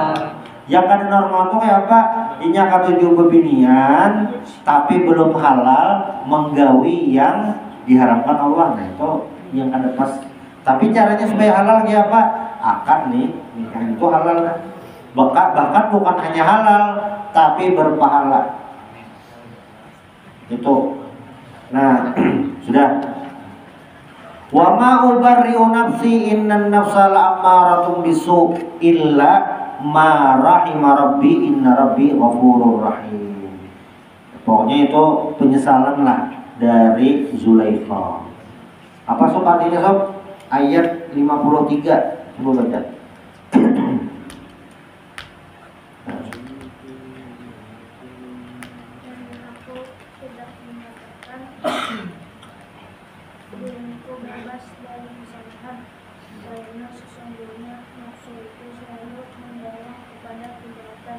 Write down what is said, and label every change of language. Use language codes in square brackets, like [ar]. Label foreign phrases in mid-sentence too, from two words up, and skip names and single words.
[bjn] Yang kada normal tuh kayak apa? Inya ketujuh bebinian tapi belum halal menggawi yang diharamkan Allah. Nah itu yang kada pas. Tapi caranya supaya halal kayak apa? Akad nih, nikah itu halal kan? [id] Bahkan bukan hanya halal tapi berpahala. [bjn] Itu. Nah, sudah. [ar] وما أبرئ نفسي إن النفس لأمارة بالسوء إلا ما رحم ربي إن ربي غفور رحيم. [bjn] Pokoknya itu penyesalan lah dari Zulaikha. Apa sob artinya sob? Ayat 53. Coba baca. [id] Diriku bebas dari kesalahan, karena sesungguhnya nafsu itu selalu mendorong kepada kejahatan.